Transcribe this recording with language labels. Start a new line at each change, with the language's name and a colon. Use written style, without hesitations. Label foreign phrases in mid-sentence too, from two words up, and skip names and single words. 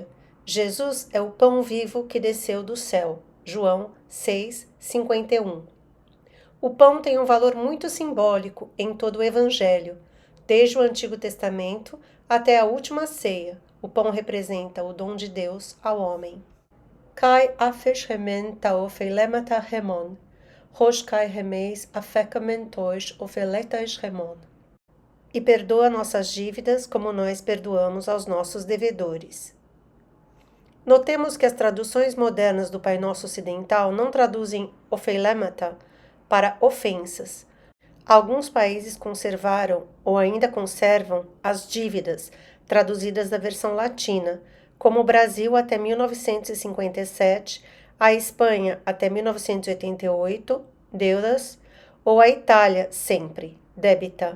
Portuguese: Jesus é o pão vivo que desceu do céu. João 6, 51. O pão tem um valor muito simbólico em todo o Evangelho, desde o Antigo Testamento até a última ceia. O pão representa o dom de Deus ao homem.
Greek: Καὶ ἄφες ἡμῖν τὰ ὀφειλήματα ἡμῶν, ὡς καὶ ἡμεῖς ἀφήκαμεν τοῖς ὀφειλέταις ἡμῶν.
Portuguese: E perdoa nossas dívidas como nós perdoamos aos nossos devedores. Notemos que as traduções modernas do Pai Nosso Ocidental não traduzem ofeilemata para ofensas. Alguns países conservaram ou ainda conservam as dívidas, traduzidas da versão latina, como o Brasil até 1957, a Espanha até 1988, deudas, ou a Itália sempre, débita.